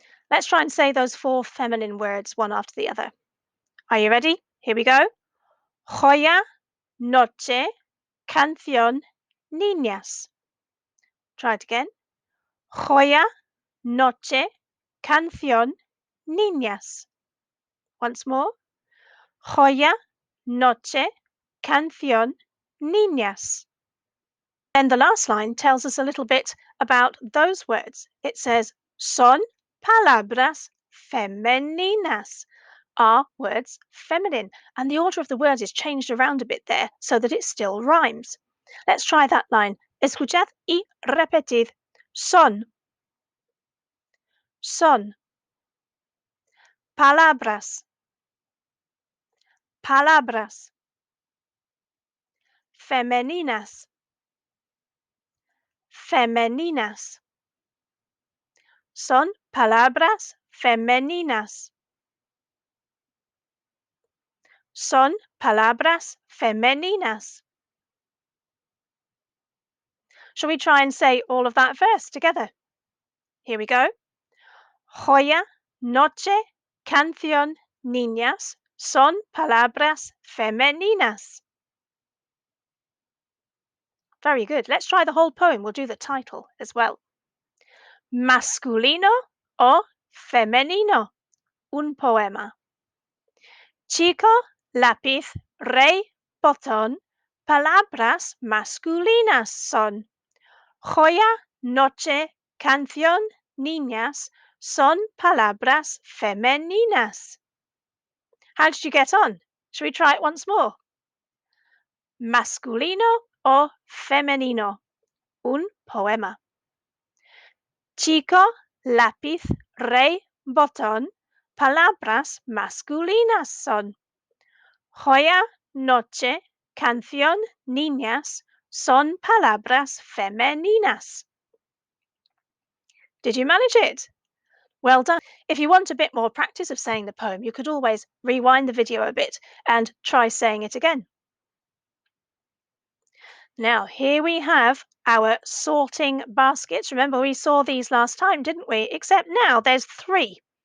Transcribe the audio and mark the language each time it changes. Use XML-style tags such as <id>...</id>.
<en>Let's try and say those 4 feminine words one after the other. Are you ready? Here we go.</en> <es>Joya, noche, canción, niñas.</es> <en>Try it again.</en> <es>Joya, noche, canción, niñas.</es> <en>Once more.</en> <es>Joya, noche, canción, niñas.</es> <en>And the last line tells us a little bit about those words. It says,</en> <es>son palabras femeninas,</es> <en>are words feminine. And the order of the words is changed around a bit there so that it still rhymes. Let's try that line.</en> <es>Escuchad y repetid. Son, son. Palabras, palabras. Femeninas, femeninas. Son palabras femeninas. Son palabras femeninas.</es> <en>Shall we try and say all of that verse together? Here we go.</en> <es>Joya, noche, canción, niñas, son palabras femeninas.</es> <en>Very good. Let's try the whole poem. We'll do the title as well.</en> <es>Masculino o femenino. Un poema. Chico, lápiz, rey, botón, palabras masculinas son. Joya, noche, canción, niñas, son palabras femeninas.</es> <en>How did you get on? Shall we try it once more?</en> <es>Masculino o femenino? Un poema. Chico, lápiz, rey, botón, palabras masculinas son. Joya, noche, canción, niñas, son palabras femeninas.</es> <en>Did you manage it? Well done. If you want a bit more practice of saying the poem, you could always rewind the video a bit and try saying it again. Now, here we have our sorting baskets. Remember, we saw these last time, didn't we? Except now there's three.</en>